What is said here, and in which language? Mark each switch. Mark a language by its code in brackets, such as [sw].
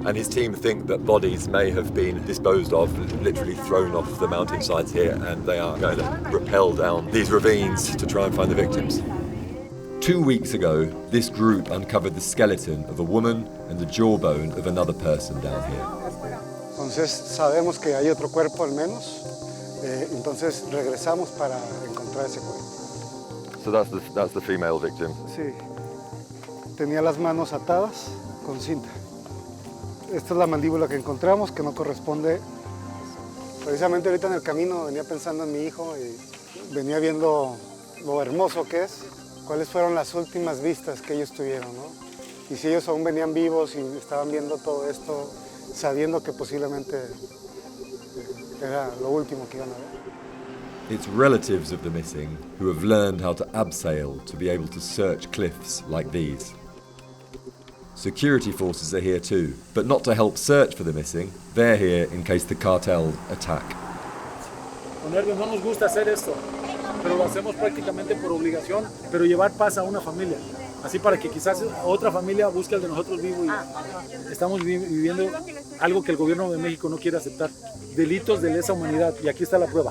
[en] And his team think that bodies may have been disposed of, literally thrown off the mountainsides here, and they are going to rappel down these ravines to try and find the victims. 2 weeks ago, this group uncovered the skeleton of a woman and the jawbone of another person down here. [es] Entonces sabemos que hay otro cuerpo al menos, entonces regresamos para encontrar ese cuerpo. [en] So that's the female victim. [es] Sí, tenía las manos atadas con cinta. Esta es la mandíbula que encontramos, que no corresponde. Precisamente ahorita en el camino venía pensando en mi hijo y venía viendo lo hermoso que es, cuáles fueron las últimas vistas que ellos tuvieron, ¿no? Y si ellos aún venían vivos y estaban viendo todo esto, sabiendo que posiblemente era lo último que iban a ver. [en] It's relatives of the missing who have learned how to abseil to be able to search cliffs like these. Security forces are here too, but not to help search for the missing. They're here in case the cartel attack. [es] Con nervios, no nos gusta hacer esto, pero lo hacemos prácticamente por obligación, pero llevar paz a una familia. así para que quizás otra familia busque al de nosotros vivo y estamos viviendo algo que el gobierno de México no quiere aceptar, delitos de lesa humanidad, y aquí está la prueba.